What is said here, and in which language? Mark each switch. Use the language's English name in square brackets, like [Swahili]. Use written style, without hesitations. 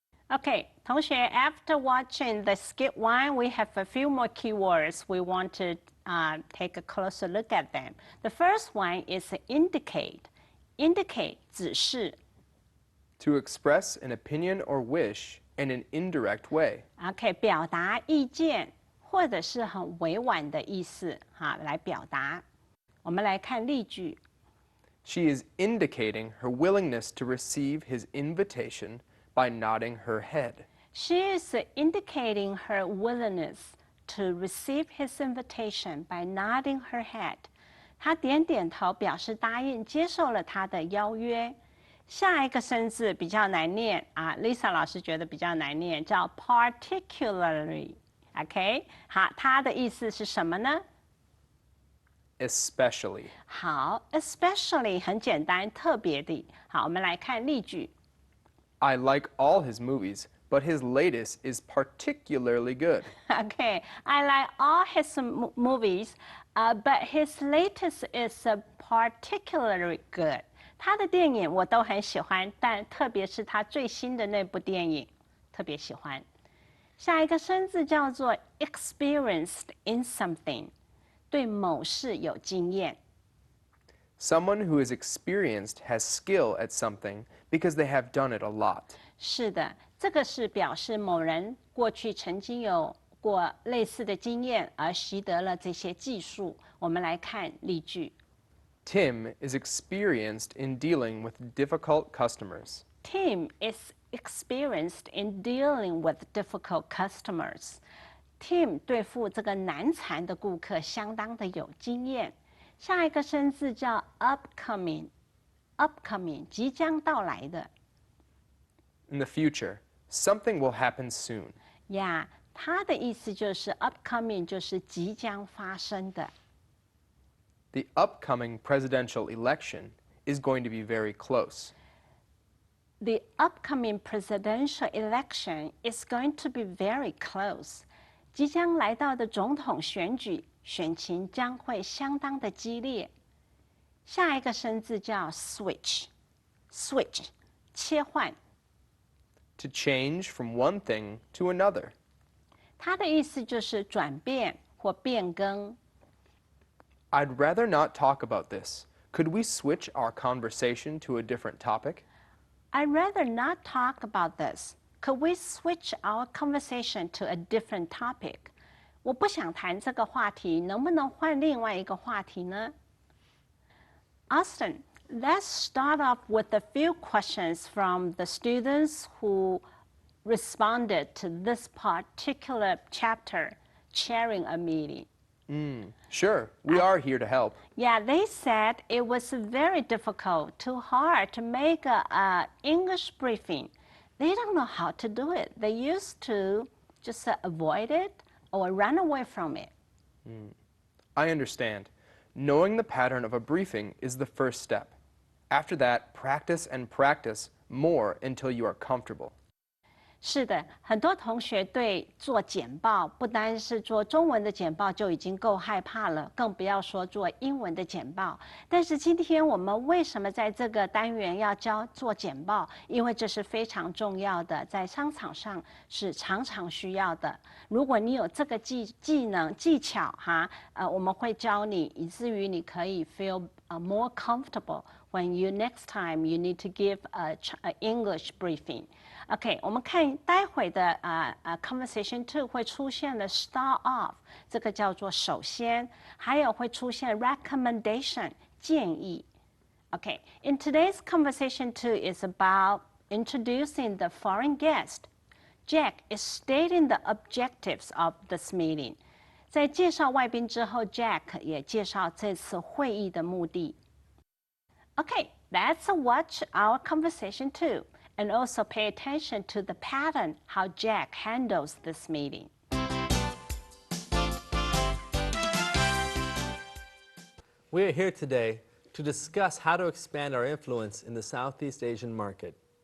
[English] Okay, 同学 after watching the skit 1, we have a few more keywords. We want to take a closer look at them. The first one is indicate. Indicate 指示 To express an opinion or wish in an indirect way. [Chinese] OK， 表达意见或者是很委婉的意思，来表达。我们来看例句。 [English] She is indicating her willingness to receive his invitation by nodding her head. She is indicating her willingness to receive his invitation by nodding her head. [Chinese] 她点点头表示答应接受了他的邀约。下一个生字比较难念Lisa 老师觉得比较难念，叫 particularly。OK， 好，它的意思是什么呢 [English] Especially. [Chinese] 好 ，especially 很简单，特别的。好，我们来看例句。 [English] I like all his movies, but his latest is particularly good. Okay, I like all his movies, but his latest is particularly good. [Chinese] 他的电影我都很喜欢，但特别是他最新的那部电影，特别喜欢。下一个生字叫做 [English] experienced in something， [Chinese] 对某事有经验。 [English] Someone who is experienced has skill at something because they have done it a lot. [Chinese] 是的，这个是表示某人过去曾经有过类似的经验，而习得了这些技术。我们来看例句。 [English] Tim is experienced in dealing with difficult customers. Tim is experienced in dealing with difficult customers. [Chinese] Tim 对付这个难缠的顾客相当的有经验。下一个生字叫 upcoming，upcoming 即将到来的。 [English] In the future, something will happen soon. [Chinese] 呀，它的意思就是 upcoming 就是即将发生的。 [English] The upcoming presidential election is going to be very close. The upcoming presidential election is going to be very close. [Chinese] 即将来到的总统选举，选情将会相当的激烈。下一个生字叫 switch，switch 切换。 [English] To change from one thing to another. [Chinese] 它的意思就是转变或变更。 [English] I'd rather not talk about this. Could we switch our conversation to a different topic? I'd rather not talk about this. Could we switch our conversation to a different topic? [Chinese] 我不想谈这个话题，能不能换另外一个话题呢？ [English] Austin, let's start off with a few questions from the students who responded to this particular chapter, chairing a meeting. Sure, we are here to help. Yeah, they said it was very difficult, too hard to make a English briefing. They don't know how to do it. They used to just avoid it or run away from it. I understand. Knowing the pattern of a briefing is the first step. After that, practice and practice more until you are comfortable. [Chinese] 是的，很多同学对做简报，不单是做中文的简报就已经够害怕了，更不要说做英文的简报。但是今天我们为什么在这个单元要教做简报？因为这是非常重要的，在商场上是常常需要的。如果你有这个技能技巧哈，我们会教你，以至于你可以 [English] feel more comfortable when you next time you need to give a English briefing. [Chinese] OK， 我们看待会的conversation 2会出现的 start off， 这个叫做首先，还有会出现 recommendation 建议。 [English] OK，in today's conversation 2 is about introducing the foreign guest. Jack is stating the objectives of this meeting. [Chinese] 在介绍外宾之后 ，Jack 也介绍这次会议的目的。 [English] OK, let's watch our conversation 2. And also pay attention to the pattern how Jack handles this meeting. We are here today to discuss how to expand our influence in the Southeast Asian market.